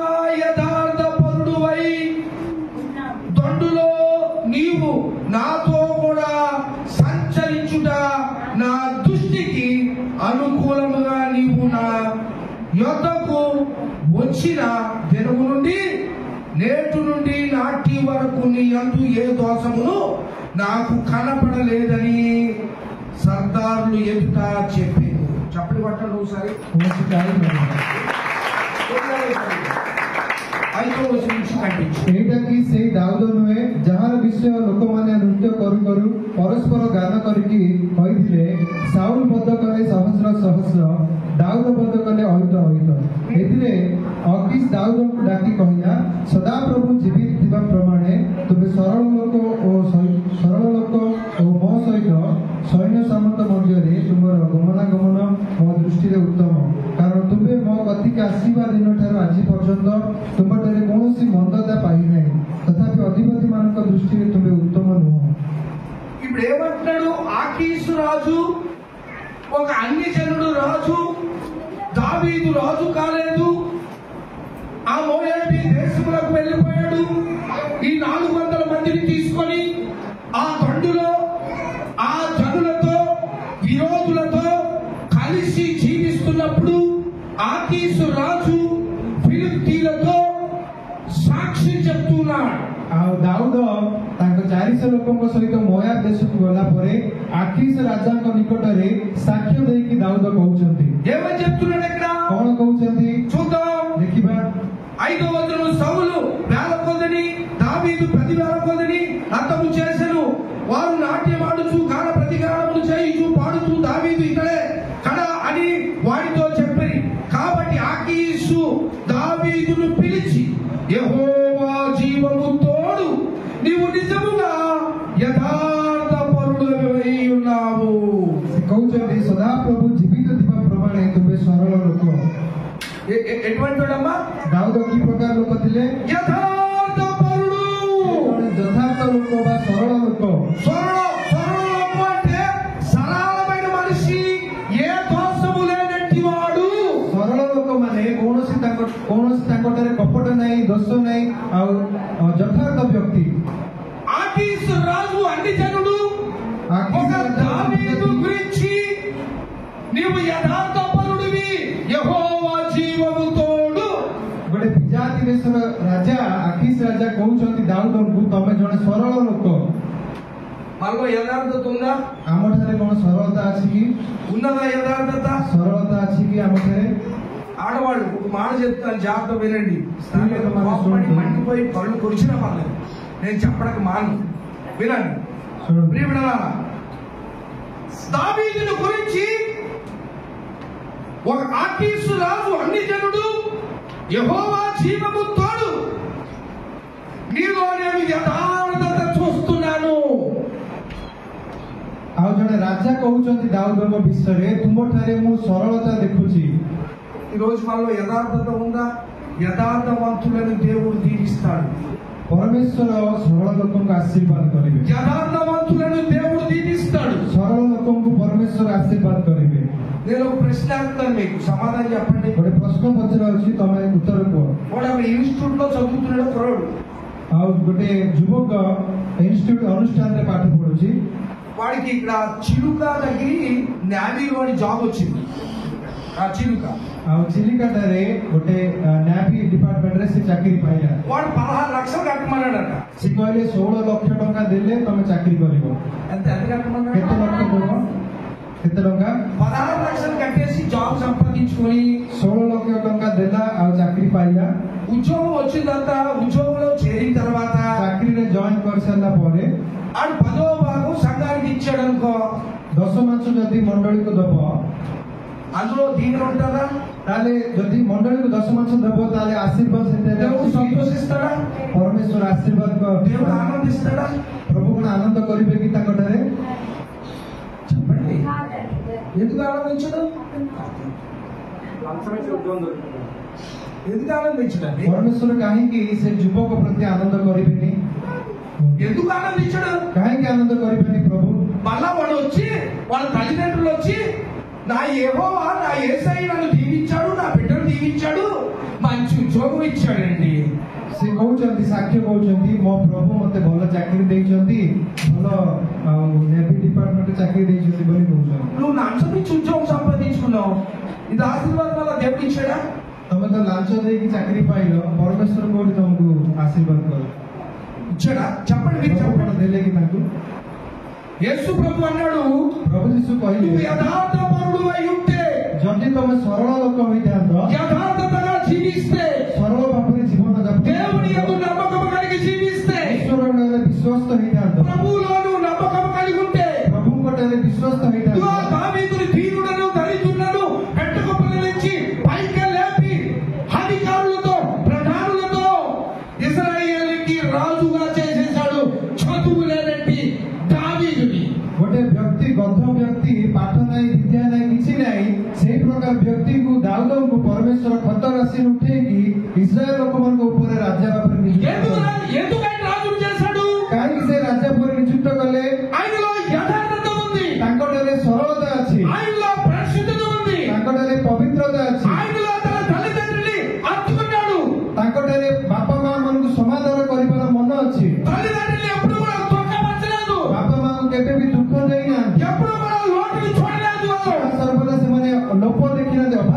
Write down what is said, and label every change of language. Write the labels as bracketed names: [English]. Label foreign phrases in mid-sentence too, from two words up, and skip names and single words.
[Telugu] యథార్థ పరుడువై దొండులో నీవు నాతో కూడా సంచరించుట నా దృష్టికి అనుకూలముగా నీవు నా యొద్దకు వచ్చిన దినము నుండి నేటి నుండి నాటి వరకు నీ యందు ఏ దోషమును నాకు కనపడలేదని సర్దారులు ఎదుట చెప్పారు. చప్పటి పట్టండి ఒకసారి. [Odia] ଏଇଟା କି ସେଇ ଦାଉଦ ନୁହେଁ ଯାହାର ବିଷୟ ଲୋକମାନେ ନୃତ୍ୟ କରୁ କରୁ ପରସ୍ପର ଗାନ କରିକି କହିଥିଲେ, ସାଉଲ ବଧ କଲେ ସହସ୍ର ସହସ୍ର, ଦାଉଦ ବଧ କଲେ ଅୟୁତ ଅୟୁତ। ଏଥିରେ ଅକିଶ ଦାଉଦଙ୍କୁ ଡାକି କହିଲା, ସଦାପ୍ରଭୁ ଜୀବିତ ଥିବା ପ୍ରମାଣେ ତୁମେ ସରଳ ଲୋକ ଓ ମୋ ସହିତ ସୈନ୍ୟ ସାମନ୍ତ ମଧ୍ୟରେ ତୁମର ଗମନାଗମନ ମୋ ଦୃଷ୍ଟିରେ ଉତ୍ତମ, କାରଣ ତୁମେ ମୋ କତିକି ଆସିବା ଦିନଠାରୁ ଆଜି ପର୍ଯ୍ୟନ୍ତ ତୁମଠାରେ କୌଣସି ମନ୍ଦତା ପାଇନାହିଁ, ତଥାପି ଅଧିପତି ମାନଙ୍କ ଦୃଷ୍ଟିରେ ତୁମେ ଉତ୍ତମ ନୁହଁ। [Telugu] ఇప్పుడు ఏమంటున్నాడు? ఆకీసు రాజు ఒక అన్యజనుడు రాజు, దావీదు రాజు కాలేదు. ఆ మోయాబీ దేశములకు వెళ్ళిపోయాడు. ఈ 400 మందిని తీసుకొని ఆ దండులో ఆ జనులతో విరోధులతో కలిసి జీవిస్తున్నప్పుడు ఆకీసు రాజు ఫిలిష్తీయులతో చెప్తున్నాడు. [Odia] ଦାଉଦ ତାଙ୍କ 400 ଲୋକଙ୍କ ସହିତ ମୋୟାବ ଦେଶକୁ ଗଲା ପରେ ଆକିସ ରାଜାଙ୍କ ନିକଟରେ ସାକ୍ଷ୍ୟ ଦେଇକି ଦାଉଦ କହୁଛନ୍ତି. [Telugu] ఏమని చెప్తున్నాడు ఇక్కడ? [Odia] କଣ କହୁଛନ୍ତି [Telugu] చూద్దాం. [Odia] ଦେଖିବା. [Telugu] 5వ వచనం, సౌలు వేల కొలది దావీదు 10 వేల కొలది హతము చేసెను. వారు నాట్యమాడుచు గాన ప్రతిగానములు చేయుచు పాడుచు దావీదు ఇతడే కడ అని వాడితో చెప్పి, కాబట్టి ఆకీషు దావీదును పిలిచి, యెహోవా జీవము తోడు, నీవు నిజముగా యథార్థపరుడవై ఉన్నావు. [Odia] କହୁଛନ୍ତି ସଦାପ୍ରଭୁ ଜୀବିତ ଥିବା ପ୍ରମାଣେ ତୁମେ ସରଳ ଲୋକ. [Telugu] ఎటువంటి వాడమ్మా? [Odia] ଦାଉଦ କି ପ୍ରକାର ଲୋକ ଥିଲେ? [Telugu] యథార్థపరుడు. [Odia] ଯଥାର୍ଥ ଲୋକ ବା ସରଳ ଲୋକ. [Telugu] సరళ లోకం అంటే సరళమైన మనిషి, ఏ దోషము లేనట్టి వాడు. [Odia] ସରଳ ଲୋକ ମାନେ କୌଣସି ତାଙ୍କଠାରେ କପଟ ନାହିଁ, ଦୋଷ ନାହିଁ, ଆଉ ଯଥାର୍ଥ ବ୍ୟକ୍ତି. [Telugu] ఆకీషు రాజు అన్ని జనుడు ఒక దావీదు గురించి, నీవు యథార్థపరుడివి, యెహోవా జీవము తోడు. [Odia] ଗୋଟେ ବିଜାତି ଦେଶର ରାଜା ଆକିସ ରାଜା କହୁଛନ୍ତି ଦାଉଦଙ୍କୁ, ତମେ ଜଣେ ସରଳ ଲୋକ. [Telugu] మనలో యథార్థత ఉందా? [Odia] ଆମଠାରେ କଣ ସରଳତା ଅଛି କି? [Telugu] ఉన్నదా యథార్థత? [Odia] ସରଳତା ଅଛି କି ଆମଠାରେ? [Telugu] ఆడవాళ్ళు ఒక మాట చెప్తాను, జాగ్రత్త వినండి. స్త్రీలకు మన కోపడి సొంత. మండిపోయి పళ్ళు కొరిచినా పర్లేదు, నేను చెప్పడానికి మాను, వినండి. ప్రియమిత్రులారా, దావీదును గురించి ఒక ఆకీషు రాజు అన్ని జనుడు, యెహోవా జీవము తోడు, నీలో నేను యథార్థత చూస్తున్నాను. [Odia] ଆଉ ଜଣେ ରାଜା କହୁଛନ୍ତି ଦାଉଦଙ୍କ ବିଷୟରେ, ତୁମଠାରେ ମୁଁ ସରଳତା ଦେଖୁଛି. [Telugu] ఈ రోజు మనలో యథార్థత ఉందా? యథార్థవంతులను దేవుడు దీవిస్తాడు. [Odia] ପରମେଶ୍ୱର ସରଳ ଲୋକଙ୍କୁ ଆଶୀର୍ବାଦ କରିବେ. [Telugu] యథార్థవంతులను దేవుడు దీవిస్తాడు. [Odia] ସରଳ ଲୋକଙ୍କୁ ପରମେଶ୍ୱର ଆଶୀର୍ବାଦ କରିବେ. [Telugu] నేను ఒక ప్రశ్న అడుగుతాను, మీకు సమాధానం చెప్పండి. [Odia] ଗୋଟେ ପ୍ରଶ୍ନ ପଚରାଉଛି, ତମେ ଉତ୍ତର କୁହ. [Telugu] వాడు అక్కడ ఇన్స్టిట్యూట్ లో చదువుతున్నాడు కుర్రాడు. [Odia] ଆଉ ଗୋଟେ ଯୁବକ ଇନଷ୍ଟିଚ୍ୟୁଟ ଅନୁଷ୍ଠାନରେ ପାଠ ପଢୁଛି. [Telugu] వాడికి ఇక్కడ చిలుక దగ్గర నేవీలో జాబ్ వచ్చింది. ఆ చిలుక [Odia] ଆଉ ଚିଲିକାଟାରେ ଗୋଟେ [English] navy departmentରେ [Odia] ସେ ଚାକିରି ପାଇଲା. [Telugu] వాడు 16 లక్షలు కట్టమన్నాడట. [Odia] ସେ କହିଲେ 16 ଲକ୍ଷ ଟଙ୍କା ଦେଲେ ତମେ ଚାକିରି କରିବ. [Telugu] ఎంత కట్టమన్నాడు? [Odia] କେତେ ଲକ୍ଷ ଦେବ? କେତେ ଟଙ୍କା? [Telugu] 16 లక్షలు కట్టేసి జాబ్ సంపాదించుకొని [Odia] 16 ଲକ୍ଷ ଟଙ୍କା ଦେଲା ଆଉ ଚାକିରି ପାଇଲା. [Telugu] ఉద్యోగం వచ్చిందంతా. ఉద్యోగంలో చేరిన తర్వాత [Odia] ଚାକିରିରେ ଜଏନ୍ କରିସାରିଲା ପରେ [Telugu] ఆడు 10వ భాగం సంఘానికి ఇచ్చాడు అనుకో, [Odia] ଦଶମାଂଶ ଯଦି ମଣ୍ଡଳୀକୁ ଦବ, [Telugu] అందులో దీని ఉంటుందా? [Odia] ତାହେଲେ ଯଦି ମଣ୍ଡଳୀକୁ ଦଶମାଂଶ ଦେବ, ତାହେଲେ ଆଶୀର୍ବାଦ [Telugu] దేవుడు [Odia] ସେଥିରେ [Telugu] సంతోషిస్తాడా? [Odia] ପରମେଶ୍ୱର ଆଶୀର୍ବାଦ [Telugu] దేవుడు ఆనందిస్తాడా? [Odia] ପ୍ରଭୁ କଣ ଆନନ୍ଦ କରିବେ କି ତାଙ୍କଠାରେ? [Telugu] చెప్పండి, ఎందుకు ఆనందించడు? ఎందుకు ఆనందించడండి? [Odia] ପରମେଶ୍ୱର କାହିଁକି ସେ ଯୁବକ ପ୍ରତି ଆନନ୍ଦ କରିବେନି? [Telugu] ఎందుకు ఆనందించడు? [Odia] କାହିଁକି ଆନନ୍ଦ କରିବେନି ପ୍ରଭୁ? [Telugu] మళ్ళా వాడు వచ్చి వాళ్ళ తల్లిదండ్రులు వచ్చి, నా యెహోవా నా యేసయ్య నన్ను దీవించాడు, నా బిడ్డను దీవించాడు, మంచి ఉద్యోగం ఇచ్చాడండి. [Odia] ସେ କହୁଛନ୍ତି, ସାକ୍ଷ୍ୟ କହୁଛନ୍ତି, ମୋ ପ୍ରଭୁ ମତେ ଭଲ ଚାକିରି ଦେଇଛନ୍ତି, ଭଲ [English] navy department [Odia] ଚାକିରି ଦେଇଛନ୍ତି ବୋଲି କହୁଛନ୍ତି. [Telugu] నువ్వు లంచం ఇచ్చి ఉద్యోగం సంపాదించుకున్నావు, ఇది ఆశీర్వాదం వల్ల దేవుడు ఇచ్చాడా? [Odia] ତମେ ତ ଲାଞ୍ଚ ଦେଇକି ଚାକିରି ପାଇଲ, ପରମେଶ୍ୱର କୋଉଠି ତମକୁ ଆଶୀର୍ବାଦ କଲେ? [Telugu] ఇచ్చాడా? చెప్పండి, మీరు [Odia] ପ୍ରଭୁ କଣ [Telugu] చెప్పండి. [Odia] ଦେଲେ କି ତାଙ୍କୁ? [Telugu] యేసు ప్రభు అన్నాడు, [Odia] ପ୍ରଭୁ ଯୀଶୁ [Telugu] నువ్వు [Odia] କହିଲେ, [Telugu] యథార్థపరుడు అయి ఉంటే, [Odia] ଯଦି ତମେ ସରଳ ଲୋକ ହୋଇଥାନ୍ତ, [Telugu] యథార్థతగా జీవిస్తే, [Odia] ସରଳ ଭାବରେ ଜୀବନ [Telugu] దేవుని యందు [Odia] ଯାପନ, [Telugu] నమ్మకం కలిగి జీవిస్తే, [Odia] ଈଶ୍ୱରଠାରେ ବିଶ୍ୱସ୍ତ ହେଇଥାନ୍ତ, [Telugu] ప్రభువులో నువ్వు నమ్మకం కలిగి ఉంటే, [Odia] ପ୍ରଭୁଙ୍କଠାରେ ବିଶ୍ୱସ୍ତ ହେଇଥାନ୍ତ, [Telugu] దావీదుని దీనుడను దరిద్రులను పెట్టుకుప్పల నుంచి పైకి లేపి అధికారులతో ప్రధానులతో ఇశ్రాయేలుకి రాజుగా చేసేశాడు. చదువు లేనట్టి దావీదుని. [Odia] ଗୋଟେ ବ୍ୟକ୍ତି ଗଧ ବ୍ୟକ୍ତି, ପାଠ ନାହିଁ, ବିଦ୍ୟା ନାହିଁ, କିଛି ନାହିଁ, ସେଇ ପ୍ରକାର ବ୍ୟକ୍ତିକୁ ଦାଉଦଙ୍କୁ ପରମେଶ୍ୱର ଖତ ରାଶିରୁ ଉଠେଇକି ଇସ୍ରାଏଲ ଲୋକମାନଙ୍କ ଉପରେ ରାଜା ଭାବରେ ନିଯୁକ୍ତ କଲେ. [Telugu] ఎందుకని రాజును చేశాడు? [Odia] କାହିଁକି ସେ ରାଜା ପରେ ନିଯୁକ୍ତ କଲେ? [Telugu] ఆయనలో యథార్థత ఉంది, [Odia] ତାଙ୍କଠାରେ ସରଳତା ଅଛି, [Telugu] ఆయనలో పరిశుద్ధత ఉంది, [Odia] ତାଙ୍କଠାରେ ପବିତ୍ରତା ଅଛି, [Telugu] ఆయనలో తన తల్లిదండ్రుల్ని హత్తుకున్నాడు. [Odia] ତାଙ୍କଠାରେ ବାପା ମା ମାନଙ୍କୁ ସମାଧାନ କରିବାର ମନ ଅଛି, [Telugu] తల్లిదండ్రుల్ని ఎప్పుడు కూడా దుఃఖపరచలేదు, [Odia] ବାପା ମାଙ୍କୁ କେବେ ବି ଦୁଃଖ ଦେଇନାହାନ୍ତି, [Telugu] ఎప్పుడు కూడా లోటుని చూడలేదు. [Odia] ସର୍ବଦା ସେମାନେ ଲୋପ ଦେଖିନାହାନ୍ତି, ଅଭାବ